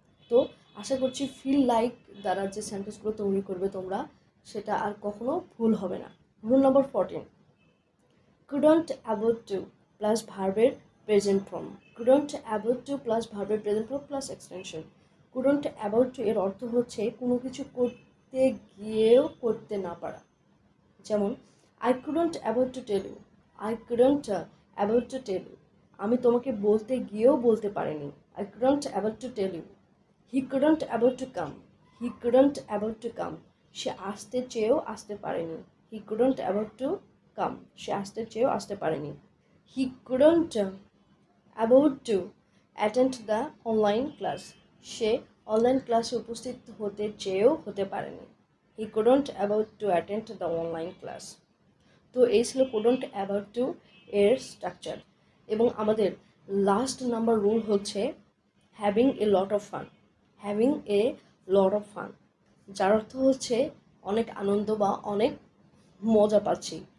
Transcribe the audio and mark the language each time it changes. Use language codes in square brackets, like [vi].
[bn] তো আশা করছি feel like দ্বারা যে সেন্টেন্সগুলো তৈরি করবে তোমরা, সেটা আর কখনো ভুল হবে না। Rule number 14, [en] couldn't able to [bn] plus ভার্বের present form. [en] couldn't able to [bn] plus ভার্বের present form plus extension. couldn't able to এর অর্থ হচ্ছে কোনো কিছু করতে গিয়েও করতে না পারা। [en] যেমন, I couldn't able to tell you। I couldn't able to tell you, [bn] আমি তোমাকে বলতে গিয়েও বলতে পারিনি। [en] I couldn't able to tell you। He couldn't able to come। He couldn't able to come, [bn] সে আসতে চেয়েও আসতে পারেনি। [en] he couldn't able to come, [bn] সে আসতে চেয়েও আসতে পারেনি। [en] he couldn't able to attend the online class, [bn] say online ক্লাসে উপস্থিত হতে চেয়েও হতে পারেনি। [en] He couldn't able to attend the online class। [bn] তো এই ছিল [en] couldn't able to [bn] এর স্ট্রাকচার। এবং আমাদের লাস্ট নাম্বার রুল হচ্ছে [en] Having a lot of fun. [bn] Having a lot of fun, যার অর্থ হচ্ছে অনেক আনন্দ বা অনেক মজা পাচ্ছি।